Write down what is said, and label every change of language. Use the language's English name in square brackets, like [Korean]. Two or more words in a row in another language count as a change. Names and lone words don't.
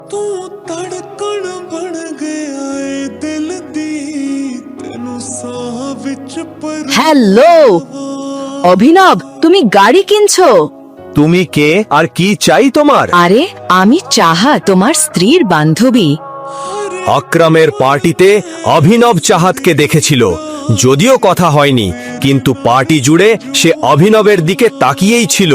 [Punjabi] ਤੂੰ ਧੜਕਣ ਬਣ ਗਿਆ ਏ ਦਿਲ ਦੀ ਤੈਨੂੰ ਸਾਹ ਵਿੱਚ ਪਰ [Bangla] হ্যালো অভিনব, তুমি গাড়ি কিনছো? তুমি কে আর কি চাই তোমার? আরে আমি চাহা, তোমার স্ত্রীর বান্ধবী। আকরামের পার্টিতে অভিনব চাহাতকে দেখেছিল, যদিও কথা হয়নি, কিন্তু পার্টি জুড়ে সে অভিনবের দিকে তাকিয়েই ছিল।